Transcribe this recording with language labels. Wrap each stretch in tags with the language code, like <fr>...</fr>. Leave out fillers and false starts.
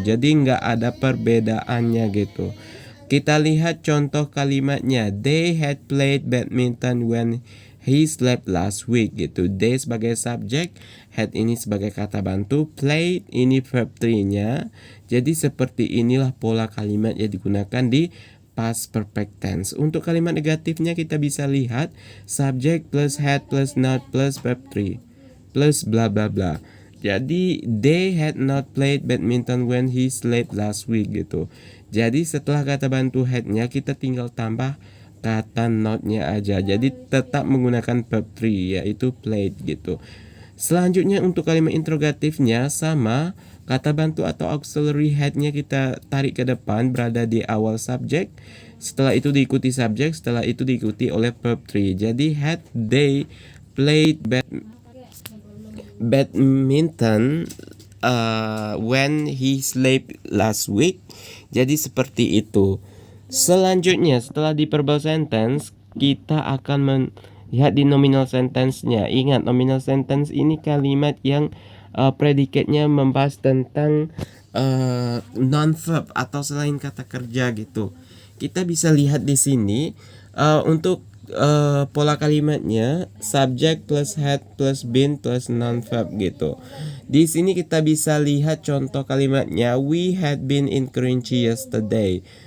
<id>Jadi nggak ada perbedaannya gitu. Kita lihat contoh kalimatnya.</id> <en>They had played badminton when he slept last week</en> <id>gitu. They sebagai subjek, had ini sebagai kata bantu, played ini verb 3-nya. Jadi seperti inilah pola kalimat yang digunakan di past perfect tense. Untuk kalimat negatifnya kita bisa lihat subject plus had plus not plus verb 3 plus bla bla bla. Jadi</id> <en>they had not played badminton when he slept last week</en> <id>gitu. Jadi setelah kata bantu had-nya kita tinggal tambah kata not-nya aja. Jadi tetap menggunakan verb 3 yaitu played gitu. Selanjutnya untuk kalimat interrogatifnya sama, kata bantu atau auxiliary had-nya kita tarik ke depan berada di awal subjek. Setelah itu diikuti subjek, setelah itu diikuti oleh verb 3. Jadi</id> <en>had they played badminton when he slept last week.</en> <id>Jadi seperti itu. Selanjutnya setelah di verbal sentence kita akan melihat di nominal sentence-nya. Ingat, nominal sentence ini kalimat yang predikatnya membahas tentang non-verb atau selain kata kerja gitu. Kita bisa lihat di sini untuk pola kalimatnya subject plus had plus been plus non-verb gitu. Di sini kita bisa lihat contoh kalimatnya.</id> <en>We had been in Kerinci yesterday.</en>